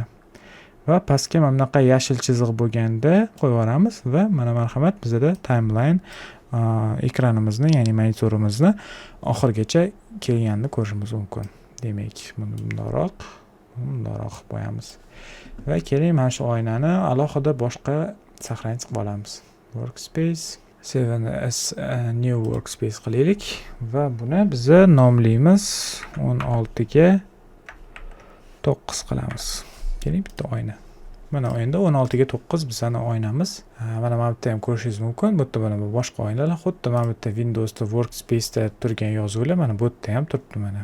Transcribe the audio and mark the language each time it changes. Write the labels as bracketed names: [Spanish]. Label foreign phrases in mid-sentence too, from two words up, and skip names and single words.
[Uzbek] Va pastga mana bunaqa yashil chiziq bo'lganda qo'yib yuboramiz va mana marhamat bizda timeline ekranimizni, ya'ni monitorimizni oxirigacha kelganini ko'rishimiz mumkin. Demak, buni bundoq qo'yamiz. Va keling, mana shu oynani alohida boshqa saqlanib qilib olamiz. [English] Workspace, save as a new workspace [Uzbek] qilaylik va buni biz nomlaymiz 16 ga 9 qilamiz. Keling, bitta oyna. Mana o'yinda 16 ga 9 bizning oynamiz. Mana bu yerda ham ko'rishingiz mumkin. Bu yerda mana bu boshqa oynalar, xuddi mana bu yerda Windowsda Workspace'da turgan yozuvlar mana bu yerda ham turibdi mana.